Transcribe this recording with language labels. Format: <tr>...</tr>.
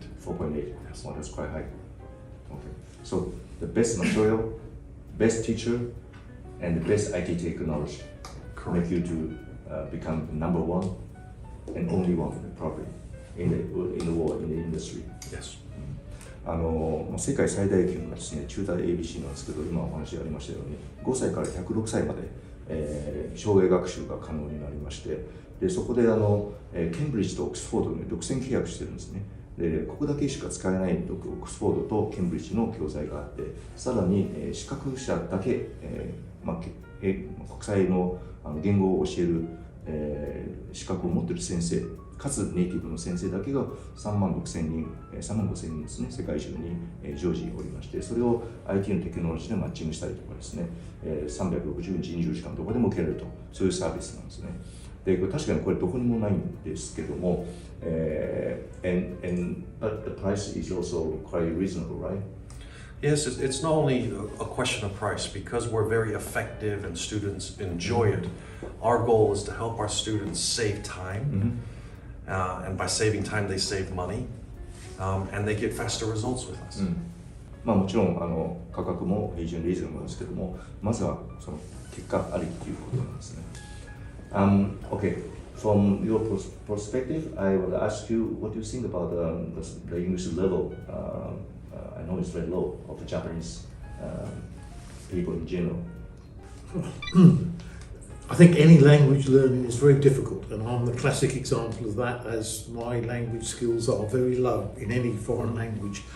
<en>4.8. Yes. Oh, that's quite high. Okay. So the best material, best teacher, and the best IT technology make you to become number one and only one, probably, in the world, in the industry. Yes.</en> <ja>世界最大級のですね、TutorABC なんですけど、今お話ありましたように、5歳から106歳まで、障害学習が可能になりまして、でそこでケンブリッジとオックスフォードに独占契約してるんですね。でここだけしか使えないオックスフォードとケンブリッジの教材があって、さらに、資格者だけ、国際の言語を教える、資格を持っている先生、かつネイティブの先生だけが3万5千人ですね、世界中に常時おりまして、それを IT のテクノロジーでマッチングしたりとかですね、360日24時間どこでも受けれると、そういうサービスなんですね。で確かにこれどこにもないんですけども、</ja> <en>but the price is also quite reasonable, right? Yes, it's not only a question of price, because we're very effective and students enjoy it. Our goal is to help our students save time, and by saving time, they save money, and they get faster results with us.</en> <ja>まあもちろん価格も非常にリーズナブルですけども、まずはその結果ありということなんですね。</ja> <en>Okay, from your perspective, I would ask you what do you think about the English level. I know it's very low of the Japanese people in general. I think any language learning is very difficult, and I'm the classic example of that, as my language skills are very low in any foreign language.</en>